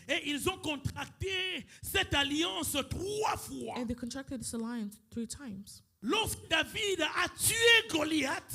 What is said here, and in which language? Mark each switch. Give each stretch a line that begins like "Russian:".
French: Et ils ont contracté cette alliance 3 fois.
English: And they contracted this alliance 3 times.
French: Lorsque David a tué Goliath,